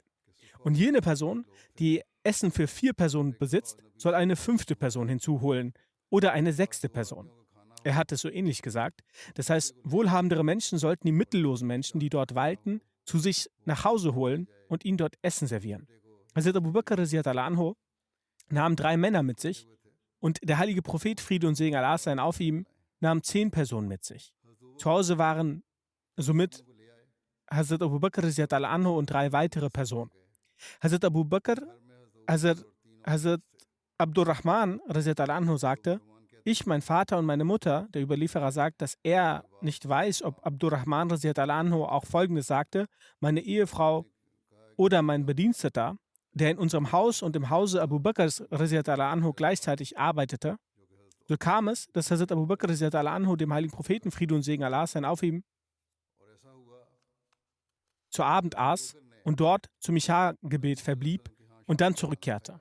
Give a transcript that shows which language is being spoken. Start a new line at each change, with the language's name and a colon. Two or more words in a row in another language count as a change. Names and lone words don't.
German: Und jene Person, die Essen für 4 Personen besitzt, soll eine 5. Person hinzuholen oder eine 6. Person. Er hat es so ähnlich gesagt. Das heißt, wohlhabendere Menschen sollten die mittellosen Menschen, die dort weilten, zu sich nach Hause holen und ihnen dort Essen servieren. Hazrat Abu Bakr
Arabic: رضي الله عنه
German: nahm 3 Männer mit sich und der heilige Prophet, Friede und Segen Allah seien auf ihm, nahm 10 Personen mit sich. Zu Hause waren somit Hazrat Abu Bakr
Arabic: رضي الله عنه
German: und 3 weitere Personen. Hazrat Abu Bakr, Hazrat Abdurrahman
Arabic: رضي الله عنه
German: sagte: Ich, mein Vater und meine Mutter, der Überlieferer sagt, dass er nicht weiß, ob Abdurrahman
Arabic: رضي الله عنه
German: auch Folgendes sagte: Meine Ehefrau oder mein Bediensteter, der in unserem Haus und im Hause Abu Bakrs
Arabic: رضي الله عنه
German: gleichzeitig arbeitete. So kam es, dass Hazrat Abu Bakr
Arabic: رضي الله عنه
German: dem heiligen Propheten, Friede und Segen Allah seien auf ihm, zu Abend aß und dort zum Isha-Gebet verblieb und dann zurückkehrte.